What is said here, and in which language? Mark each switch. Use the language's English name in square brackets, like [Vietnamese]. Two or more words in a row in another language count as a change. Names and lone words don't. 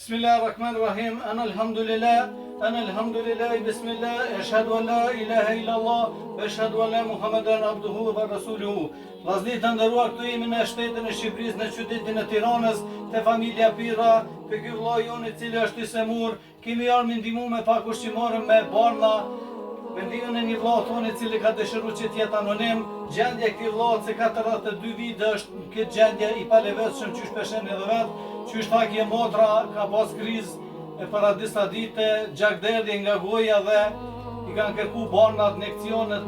[Arabic] بسم الله الرحمن الرحيم. أنا الحمد لله، بسم الله، أشهد أن لا إله إلا الله، وأشهد أن محمدا عبده ورسوله. [Albanian] Vllazërit të nderuar, këtu jemi në shtetin e Shqipërisë, në qytetin e Tiranës, te familja Pirra, te ky vllai jonë i cili është i semur. Kemi ardhur me ndihmë me pak ushqimore me barna. Me ndihmën e një vllau tonë i cili ka dëshiruar që të jetë anonim. Gjendja e këtij vllaut se 42 vite është këtë gjendje i palevetsshëm që shpeshën edhe vet, që është fakje motra, ka pas krizë e para disa dite, gjakderdhje nga goja dhe i kanë kërku barna atë injekcionet.